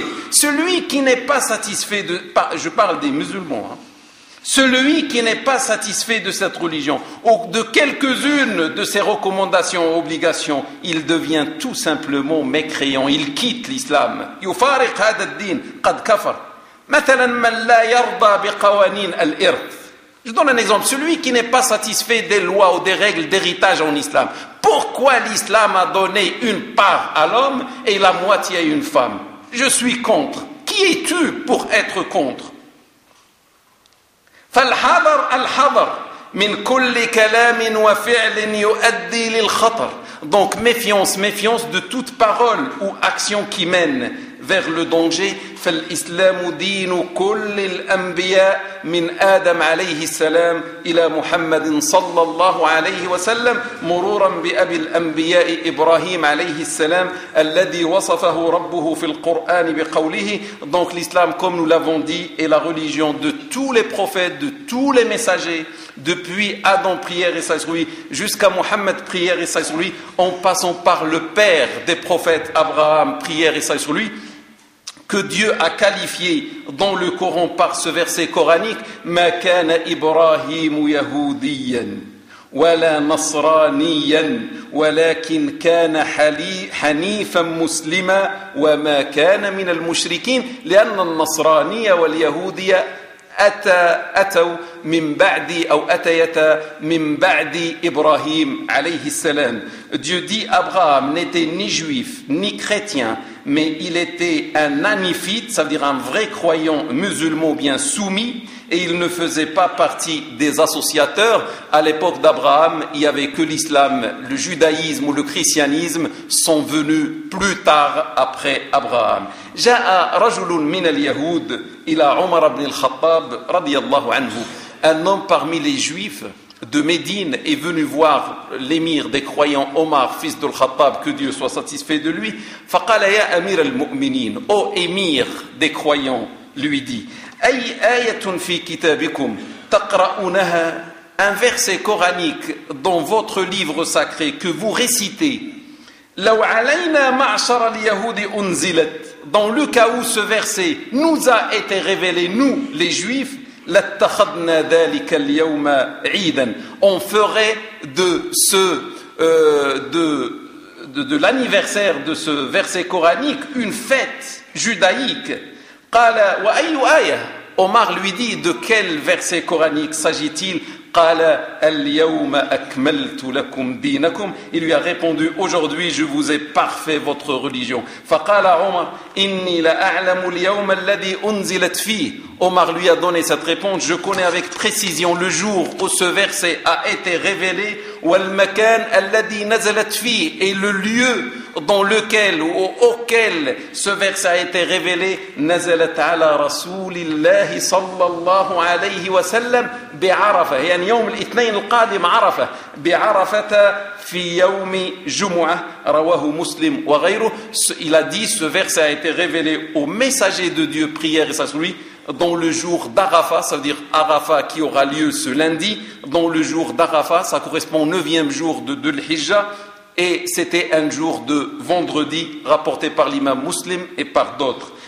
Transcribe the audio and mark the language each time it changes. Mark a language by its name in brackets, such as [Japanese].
[French] Celui qui n'est pas satisfait de, je parle des musulmans, hein, celui qui n'est pas satisfait de cette religion ou de quelques-unes de ses recommandations ou obligations, il devient tout simplement mécréant, il quitte l'islam. [Arabic] يفارق هذا الدين قد كفر. مثلا من لا يرضى بقوانين الارث. [French] Je donne un exemple, celui qui n'est pas satisfait des lois ou des règles d'héritage en islam. Pourquoi l'islam a donné une part à l'homme et la moitié à une femme? Je suis contre. Qui es-tu pour être contre? [Arabic] فالحذر الحذر من كل كلام وفعل يؤدي للخطر. [French] Donc méfiance, méfiance de toute parole ou action qui mène vers le danger. [Arabic] فالإسلام دين كل الأنبياء من آدم عليه السلام إلى محمد صلى الله عليه وسلم مرورا بأبي الأنبياء إبراهيم عليه السلام الذي وصفه ربه في القرآن بقوله. [French] Donc l'islam, comme nous l'avons dit, est la religion de tous les prophètes, de tous les messagers, depuis Adam, prière et salut lui, jusqu'à Mohammed, prière et salut lui, en passant par le père des prophètes, Abraham, prière et salut lui, que Dieu a qualifié dans le Coran par ce verset coranique, [Arabic] « Ma kana Ibrahimu yahoudiyan, wala nasraniyan, walakin kana hanifan muslima, wa ma kana min al mushrikin, lianna nasraniya wal yahoudiya » أتوا من بعد أو أتيت من بعد إبراهيم عليه السلام. [French] Dieu dit, Abraham n'était ni juif ni chrétien, mais il était un nanifite, ça veut dire un vrai croyant musulman bien soumis, et il ne faisait pas partie des associateurs. À l'époque d'Abraham, il n'y avait que l'islam, le judaïsme ou le christianisme sont venus plus tard après Abraham. [Arabic] جاء رجل من اليهود إلى عمر بن الخطاب رضي الله عنه. [French] Un homme parmi les juifs de Médine est venu voir l'émir des croyants Omar, fils de Al-Khattab, que Dieu soit satisfait de lui. [Arabic] فقال يا أمير المؤمنين, [French] ô émir des croyants, lui dit, [Arabic] أي آية في كتابكم تقرأونها, [French] un verset coranique dans votre livre sacré que vous récitez, [Arabic] لو علينا معشر اليهود أنزلت, [French] dans le cas où ce verset nous a été révélé, nous les juifs, [Arabic] لاتخذنا ذلك اليوم عيدا, [French] on ferait de ce de l'anniversaire de ce verset coranique une fête judaïque. [Arabic] قال واي ايه, [French] Omar lui dit, de quel verset coranique s'agit-il? [Arabic] قال اليوم اكملت لكم دينكم, [French] il lui a répondu, aujourd'hui je vous ai parfait votre religion. [Arabic] فقال عمر اني لا اعلم اليوم الذي انزلت فيه, [French] Omar lui a donné cette réponse, je connais avec précision le jour où ce verset a été révélé, [Arabic] والمكان الذي نزلت فيه, [French] et le lieu dans lequel ou auquel ce verset a été révélé, [Arabic] نزلت على رسول الله صلى الله عليه وسلم بعرفة, يعني يوم الاثنين القادم عرفة, بعرفة في يوم جمعة, رواه مسلم وغيره. [French] Il a dit, ce verset a été révélé au messager de Dieu, prière et salut lui, dans le jour d'Arafa, ça veut dire Arafa qui aura lieu ce lundi, dans le jour d'Arafa, ça correspond au 9e jour de Dhul-Hijjah, et c'était un jour de vendredi, rapporté par l'imam Muslim et par d'autres.